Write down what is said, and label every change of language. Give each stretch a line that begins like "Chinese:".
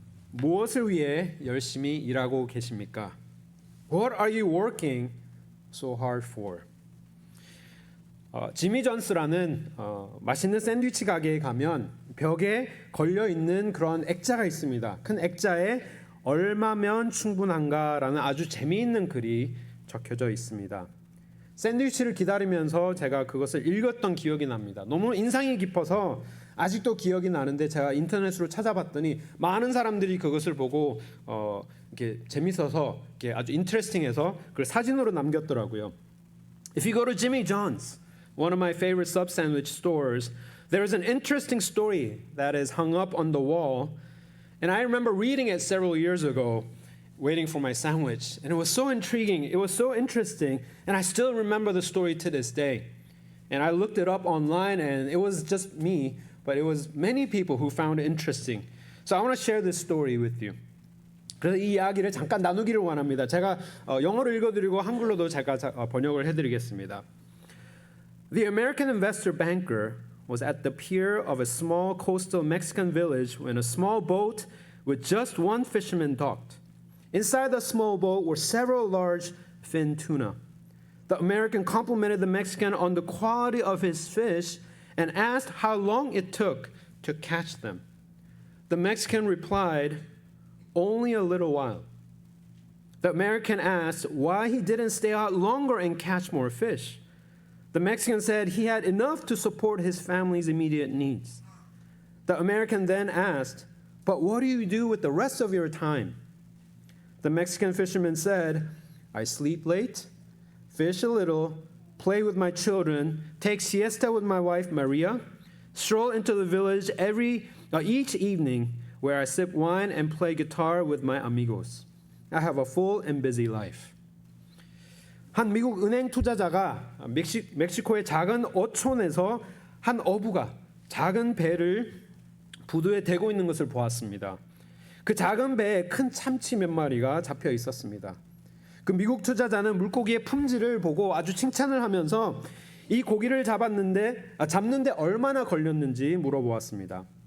Korean: 무엇을 위해 열심히 일하고 계십니까?
English: What are you working so hard for?
Korean: 지미 존스라는 맛있는 샌드위치 가게에 가면 벽에 걸려 있는 그런 액자가 있습니다. 큰 액자에 얼마면 충분한가라는 아주 재미있는 글이 적혀져 있습니다. 샌드위치를 기다리면서 제가 그것을 읽었던 기억이 납니다. 너무 인상이 깊어서 아직도 기억이 나는데 제가 인터넷으로 찾아봤더니 많은 사람들이 그것을 보고 이렇게 재밌어서 이렇게 아주 인터레스팅해서 그걸 사진으로 남겼더라고요.
English: If you go to Jimmy John's, one of my favorite sub sandwich stores, there is an interesting story that is hung up on the wall, and I remember reading it several years ago, waiting for my sandwich, and it was so intriguing, it was so interesting, and I still remember the story to this day. And I looked it up online, and it was just me, but it was many people who found it interesting. So I want to share this story with you.
Korean: 그래서 이 이야기를 잠깐 나누기를 원합니다. 제가 영어로 읽어드리고 한글로도 제가 번역을 해드리겠습니다.
English: The American investor banker was at the pier of a small coastal Mexican village when a small boat with just one fisherman docked. Inside the small boat were several large fin tuna. The American complimented the Mexican on the quality of his fish and asked how long it took to catch them. The Mexican replied, "Only a little while." The American asked why he didn't stay out longer and catch more fish. The Mexican said he had enough to support his family's immediate needs. The American then asked, "But what do you do with the rest of your time?" The Mexican fisherman said, "I sleep late, fish a little, play with my children, take siesta with my wife Maria, stroll into the village each evening where I sip wine and play guitar with my amigos. I have a full and busy life."
Korean: 한 미국 은행 투자자가 멕시코의 작은 어촌에서 한 어부가 작은 배를 부두에 대고 있는 것을 보았습니다. 그 작은 배에 큰 참치 몇 마리가 잡혀 있었습니다. 그 미국 투자자는 물고기의 품질을 보고 아주 칭찬을 하면서 이 고기를 잡는데 얼마나 걸렸는지 물어보았습니다.